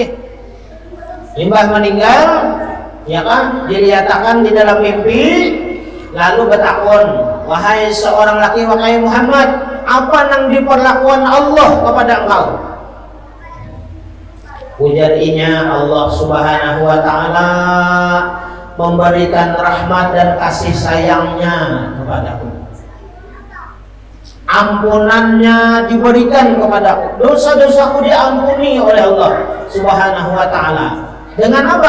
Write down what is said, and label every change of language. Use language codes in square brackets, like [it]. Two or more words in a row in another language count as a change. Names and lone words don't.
[bjn] Limbah meninggal, ya kan, dilihatkan di dalam mimpi, lalu bertakun, wahai seorang laki, wahai Muhammad, apa nang diperlakukan Allah kepada engkau? Ujarnya Allah [ar] Subhanahu wa taala [bjn] memberikan rahmat dan kasih sayangnya kepadaku. Ampunannya diberikan kepadaku. Dosa-dosaku diampuni oleh Allah [ar] Subhanahu wa taala. [bjn] Dengan apa?